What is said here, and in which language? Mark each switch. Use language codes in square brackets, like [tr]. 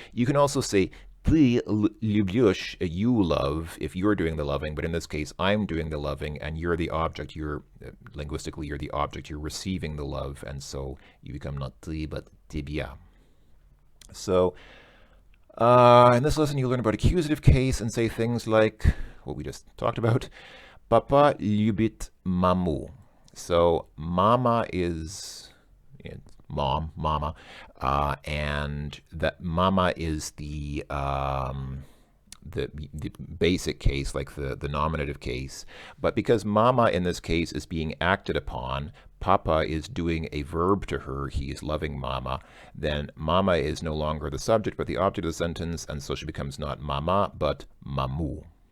[en] You can also say [ru] ты любишь, [en] you love, if you're doing the loving, but in this case, I'm doing the loving, and you're the object. Linguistically, you're the object. You're receiving the love, and so you become not ты, but тебя. So in this lesson, you learn about accusative case and say things like what we just talked about. [ru] Papa любит маму. [en] So mama is mom, mama, and that mama is the the basic case, like the nominative case. But because mama in this case is being acted upon, Papa is doing a verb to her, he is loving mama, then mama is no longer the subject but the object of the sentence, and so she becomes not mama but mamu.